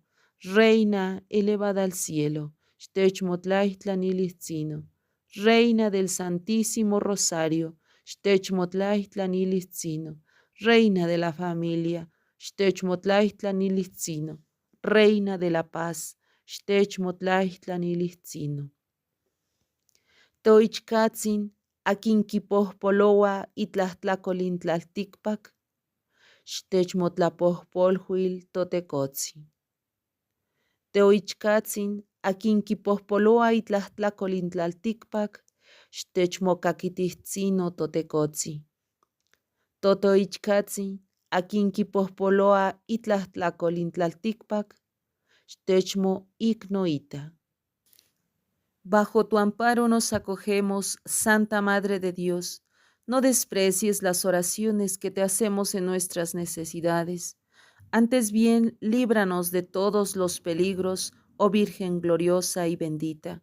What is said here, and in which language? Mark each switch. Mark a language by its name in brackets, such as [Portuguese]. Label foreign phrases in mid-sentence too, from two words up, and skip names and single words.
[Spanish] Reina elevada al cielo, Xtechmotlahtlanilitzino. Reina del Santísimo Rosario, Xtechmotlahtlanilitzino. Reina de la familia, Xtechmotlahtlanilitzino. Reina de la paz, [Central Nahuatl] Xtechmotlahtlanilitzino. Toichkatzin, akinkipohpoloa itlahtlakolintlaltikpak, Xtechmotlapohpolhuil totekotzi. Teoichkatzin, akinkipohpoloa itlahtlakolintlaltikpak, Xtechmokakititzino totekotzi. Totoichkatzin, akinkipohpoloa itlahtlakolintlaltikpak, Xtechmoiknoita. [Spanish] Bajo tu amparo nos acogemos, Santa Madre de Dios. No desprecies las oraciones que te hacemos en nuestras necesidades. Antes bien, líbranos de todos los peligros, oh Virgen gloriosa y bendita.